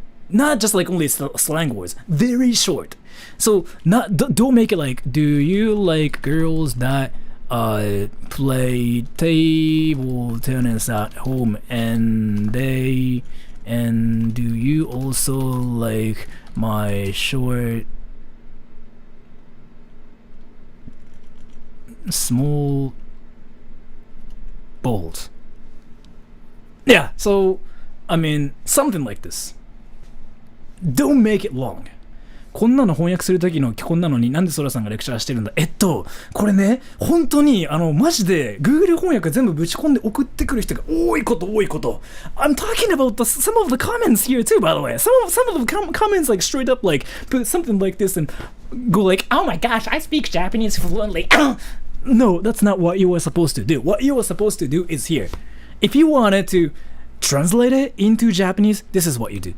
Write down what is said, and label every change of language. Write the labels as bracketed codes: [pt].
[en] Not just like only slang words. Very short. So don't make it like, do you like girls that play table tennis at home and do you also like my short small balls? Yeah, so I mean something like this. Don't make it long. [ja] こんなの翻訳するときのこんなのになんでソラさんがレクチャーしてるんだ。これね、本当にマジで Google 翻訳全部ぶち込んで送ってくる人が多いこと。 [en] I'm talking about some of the comments here too, by the way. Some of the comments like straight up like put something like this and go like, oh my gosh, I speak Japanese fluently. No, that's not what you were supposed to do. What you were supposed to do is here. If you wanted to translate it into Japanese, this is what you do.